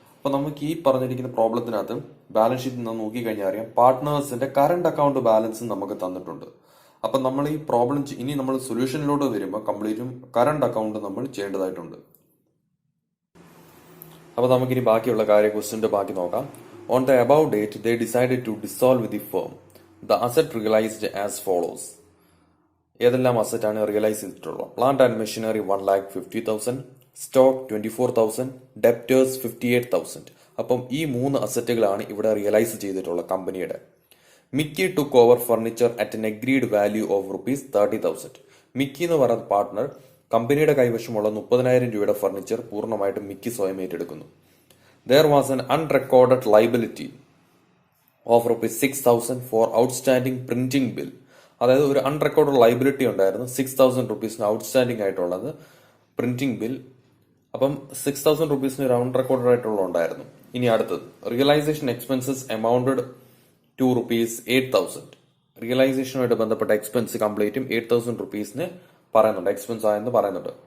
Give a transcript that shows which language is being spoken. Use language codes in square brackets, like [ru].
[ml] അപ്പൊ നമുക്ക് ഈ പറഞ്ഞിരിക്കുന്ന പ്രോബ്ലത്തിനകത്ത് ബാലൻസ് ഷീറ്റ് നിന്ന് നോക്കിക്കഴിഞ്ഞാൽ അറിയാം പാർട്ട്നേഴ്സിന്റെ കറന്റ് അക്കൗണ്ട് ബാലൻസ് നമുക്ക് തന്നിട്ടുണ്ട്. അപ്പൊ നമ്മൾ ഈ പ്രോബ്ലം ഇനി നമ്മൾ സൊല്യൂഷനിലോട്ട് വരുമ്പോൾ കംപ്ലീറ്റും കറന്റ് അക്കൗണ്ട് നമ്മൾ ചെയ്യേണ്ടതായിട്ടുണ്ട്. അപ്പൊ നമുക്കിനി ബാക്കിയുള്ള ക്വസ്റ്റ്യന്റെ ബാക്കി നോക്കാം. [en] On the above date, they decided to dissolve the firm. The asset realized as follows. [ml] ഏതെല്ലാം അസറ്റ് ആണ് റിയലൈസ് ചെയ്തിട്ടുള്ളത്? Plant and machinery 1,50,000, stock 24,000, debtors 58,000. അപ്പം ഈ മൂന്ന് അസറ്റുകളാണ് ഇവിടെ റിയലൈസ് ചെയ്തിട്ടുള്ള കമ്പനിയുടെ. [en] Mickey took over furniture at an agreed value of ₹30,000. [ml] Mickey എന്ന് പറയുന്ന പാർട്ട്ണർ കമ്പനിയുടെ കൈവശമുള്ള 30,000 രൂപയുടെ ഫർണിച്ചർ പൂർണ്ണമായിട്ടും മിക്കി സ്വയം ഏറ്റെടുക്കുന്നു. [en] There was an unrecorded liability of ₹6,000 for outstanding printing bill. [ml] അതായത് ഒരു അൺറെക്കോർഡ് ലൈബിലിറ്റി ഉണ്ടായിരുന്നു 6,000 rupees ഔട്ട്സ്റ്റാൻഡിംഗ് ആയിട്ടുള്ളത് പ്രിന്റിംഗ് ബിൽ. അപ്പം 6,000 rupees ഒരു അൺറെക്കോർഡ് ആയിട്ടുള്ള ഉണ്ടായിരുന്നു. ഇനി അടുത്തത് [en] Realisation expenses amounted to ₹8,000. [ml] റിയലൈസേഷനുമായിട്ട് ബന്ധപ്പെട്ട എക്സ്പെൻസ് കംപ്ലീറ്റും 8,000 rupees പറയുന്നുണ്ട്, എക്സ്പെൻസ് ആയെന്ന് പറയുന്നുണ്ട്.